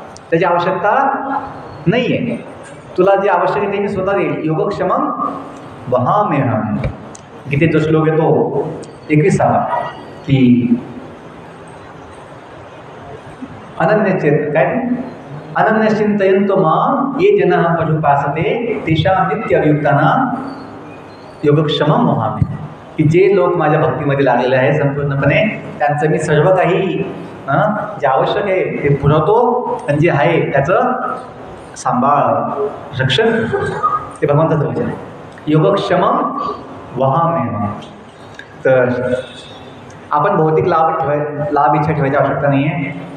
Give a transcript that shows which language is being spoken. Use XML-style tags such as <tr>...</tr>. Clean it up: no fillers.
<mr>त्याची आवश्यकता नाही आहे. तुला जे आवश्यक आहे ते मी स्वतः देईल.</mr> <sa>योगक्षमम वहाम्यहम्.</sa> <mr>गीतेत जो श्लोक येतो 21वा की अनन्यचेत काय</mr> <sa>अनन्यश्चिंतयन्तो मां ये जनाः पर्युपासते तेषां नित्यअभियुक्तानां योगक्षेमं वहामि.</sa> <mr>की जे लोक माझ्या भक्तीमध्ये लागलेले आहे संपूर्णपणे त्यांचं मी सर्व काही जे आवश्यक आहे ते पुरवतो आणि जे आहे त्याचं सांभाळ रक्षण ते भगवंताचं वचन आहे.</mr> <sa>योगक्षेमं वहामि.</sa> <mr>तर आपण भौतिक लाभ इच्छा ठेवायची आवश्यकता नाही आहे.</mr>